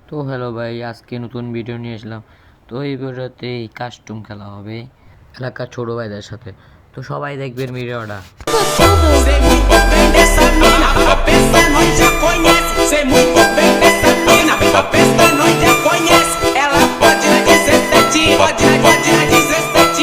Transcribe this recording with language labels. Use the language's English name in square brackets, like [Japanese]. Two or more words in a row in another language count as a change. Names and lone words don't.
[Bangla] তো হ্যালো ভাই, আজকে নতুন ভিডিও নিয়ে আসলাম। তো এই ভিডিওতে এই কাস্টম খেলা হবে এলাকার ছোট ভাইদের সাথে। তো সবাই দেখবেন ভিডিওটা। [Portuguese] Sei muito bem dessa mina, a peça nós já conhece. Sei muito bem dessa mina, a peça nós já conhece. Ela pode na 17, pode na 17.